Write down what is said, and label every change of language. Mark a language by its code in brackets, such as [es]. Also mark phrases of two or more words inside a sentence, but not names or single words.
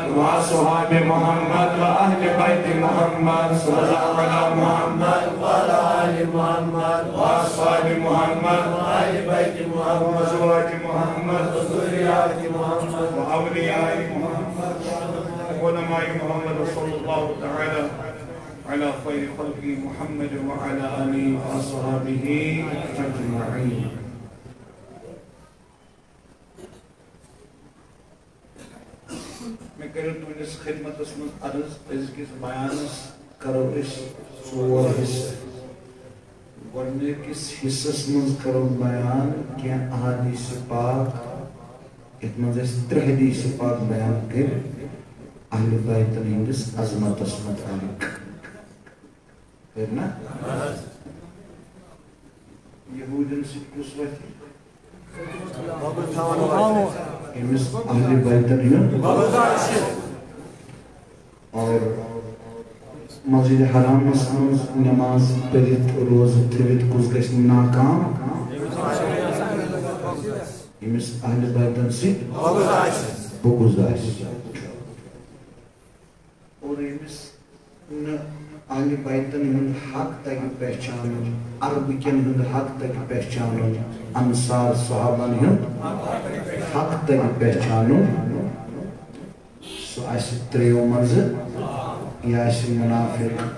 [ar] وأصحاب محمد وأهل بيت محمد صلى الله على محمد وعلى آل محمد وأصحاب محمد وآل بيت محمد وأزواج محمد وذريات محمد وأولياء محمد وعلماء محمد صلى الله تعالى على خير خلق محمد وعلى آله وأصحابه أجمعين. [ks] میں کروں تُجھس خدمت اسمت عرض ازکس بیانس کرو اس ژور حصہ گۄڈنِکِس کس حصس منز کرو بیان کیا احادیث پاک یتھ منز اس ترٛےٚ حدیث پاک بیان کر اہل بیتن ہندس عظمتس متعلق کرنا یہودین سے کس وقت امس اہل بیتن ہند اور مسجد حرام منز نماز پڑھت روز تھوت کس گژھِ ناکام امس اہل بیتن سے بغض آسہِ اور امس اہل بیتن ہند حق تگہِ پہچانُن عرب کٮ۪ن ہُنٛد حق تگہِ پہچانُن انصار صحابن ہُنٛد حق تگہِ پہچانُن سُہ آسہِ ترٛیٚیو منٛزٕ یہِ آسہِ منافق